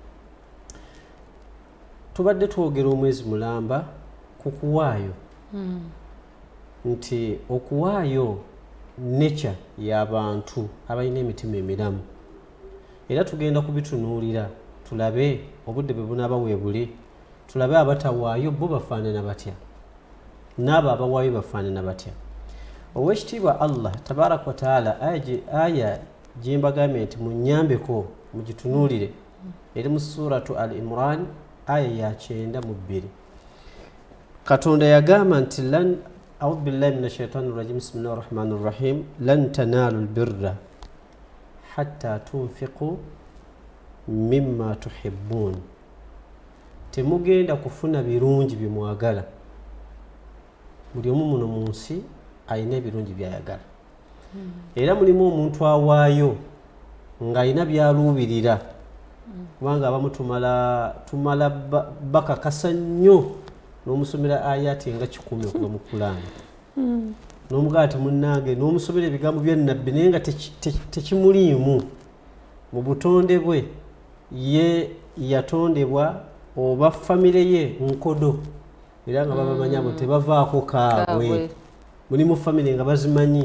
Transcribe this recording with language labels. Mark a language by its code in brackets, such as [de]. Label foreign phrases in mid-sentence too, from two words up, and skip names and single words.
[lg] Tubadde twogera omwezi mulamba ku kuwaayo nti okuwaayo nature y'abantu abalina emitima emiramu era tugenda kubitunuulira tulabe obudde bwe bunaaba weebuli tulabe abatawaayo bo bafaanana batya n'abo abawaayo bafaanana batya. Owekitiibwa [ar] الله تبارك وتعالى [lg] aya gye mbagambye nti munnyambeko mugitunuulire eri mu suratu Al Imran aya ya 9:2 Katonda yagamba nti [ar] لن أعوذ بالله من الشيطان الرجيم بسم الله الرحمن الرحيم لن تنالوا البر حتى تنفقوا مما تحبون [lg] temugenda kufuna birungi bimwagala buli omu muno mu nsi alina ebirungi byayagala era mulimu omuntu awaayo ng'alina byaluubirira kubanga abamu tumala bakakasa nnyo n'omusomera ayati nga 10 okuva mu Kulaani n'omugaati munnange n'omusomera ebigambo bya nnabbi naye nga tekimuliimu mu butonde bwe ye yatondebwa oba famire ye nkodo era nga babamanya bo tebavaako kaabwe muli mu famire nga bazimanyi